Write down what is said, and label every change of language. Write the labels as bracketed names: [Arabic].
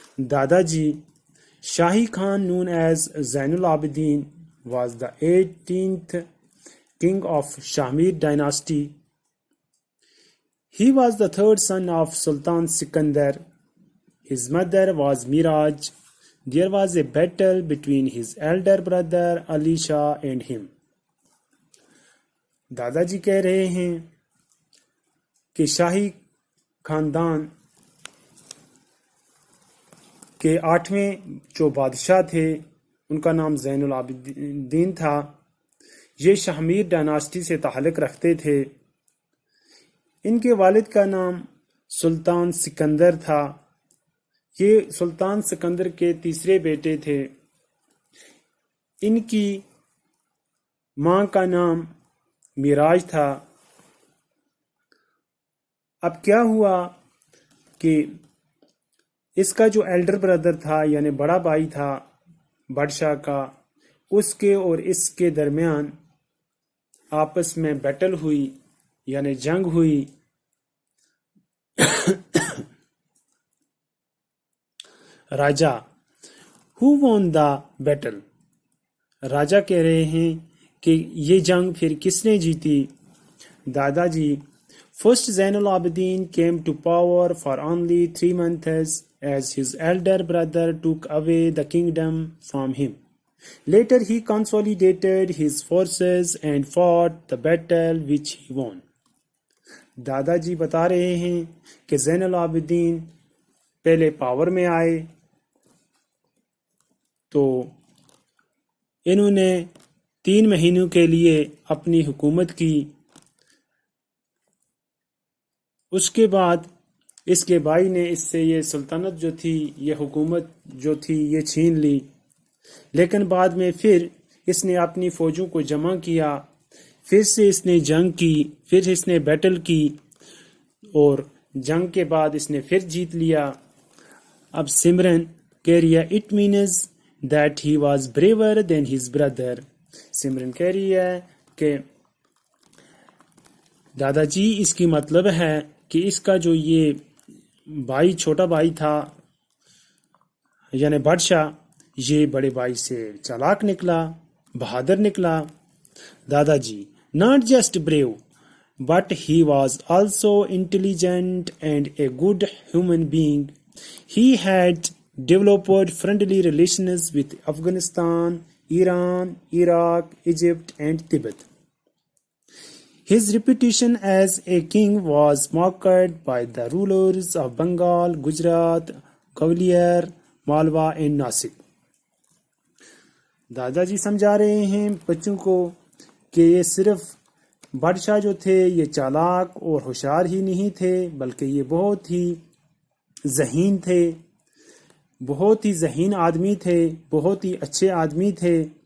[English] دادا جی Shahi Khan known as Zain ul-Abidin was the 18th king of Shamir dynasty. He was the third son of Sultan Sikandar. His mother was Miraj. There was a battle between his elder brother Ali Shah and him. [Urdu] دادا جی کہہ رہے ہیں کہ شاہی خاندان کے 8ویں جو بادشاہ تھے ان کا نام زین العابدین تھا. یہ شاہمیر ڈائناسٹی سے تعلق رکھتے تھے. ان کے والد کا نام سلطان سکندر تھا. یہ سلطان سکندر کے تیسرے بیٹے تھے. ان کی ماں کا نام میراج تھا. اب کیا ہوا کہ اس کا جو ایلڈر بردر تھا یعنی بڑا بھائی تھا بادشاہ کا، اس کے اور اس کے درمیان آپس میں بیٹل ہوئی یعنی جنگ ہوئی. [English] Raja who won the battle؟ [Urdu] راجا کہہ رہے ہیں کہ یہ جنگ پھر کس نے جیتی؟ [English] دادا جی First Zain al-Abidin came to power for only 3 months as his elder brother took away the kingdom from him. Later he consolidated his forces and fought the battle which he won. [Urdu] دادا جی بتا رہے ہیں کہ زین العابدین پہلے power میں آئے تو انہوں نے 3 مہینوں کے لیے اپنی حکومت کی. اس کے بعد اس کے بھائی نے اس سے یہ سلطنت جو تھی، یہ حکومت جو تھی، یہ چھین لی. لیکن بعد میں پھر اس نے اپنی فوجوں کو جمع کیا، پھر سے اس نے جنگ کی، پھر اس نے بیٹل کی اور جنگ کے بعد اس نے پھر جیت لیا. اب سمرن کہہ رہی ہے [English] It means that he was braver than his brother. [Urdu] سمرن کہہ رہی ہے کہ دادا جی اس کی مطلب ہے کہ اس کا جو یہ بھائی چھوٹا بھائی تھا یعنی بادشاہ، یہ بڑے بھائی سے چالاک نکلا، بہادر نکلا. [English] دادا جی not just brave but he was also intelligent and a good human being. He had developed friendly relations with Afghanistan, Iran, Iraq, Egypt and Tibet. His reputation as a king was mocked by the rulers of Bengal, Gujarat, Gwalior, Malwa and Nasik. [Urdu] دادا جی سمجھا رہے ہیں بچوں کو کہ یہ صرف بادشاہ جو تھے یہ چالاک اور ہوشیار ہی نہیں تھے بلکہ یہ بہت ہی ذہین تھے، بہت ہی ذہین آدمی تھے، بہت ہی اچھے آدمی تھے.